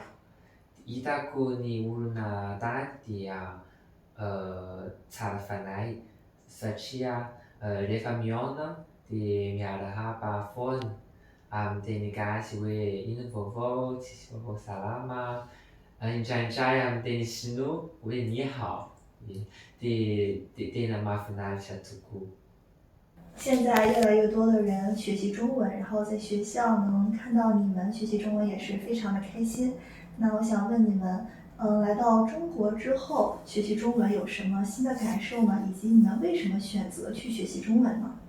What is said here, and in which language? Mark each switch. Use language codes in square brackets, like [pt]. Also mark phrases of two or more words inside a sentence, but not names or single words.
[mg] Hitako ny olona tany dia tsara fanahy satria rehefa mihaona dia miarahaba foana amin'ny teny gasy hoe ino ny vaovao, tsisy vaovao salama. Indraindray amin'ny teny sinoa hoe [zh] 你好, [mg] dia tena mahafinaritra tokoa。 [zh] 现在越来越多的人学习中文，然后在学校能看到你们学习中文也是非常的开心。那我想问你们，来到中国之后学习中文有什么新的感受吗？以及你们为什么选择去学习中文呢？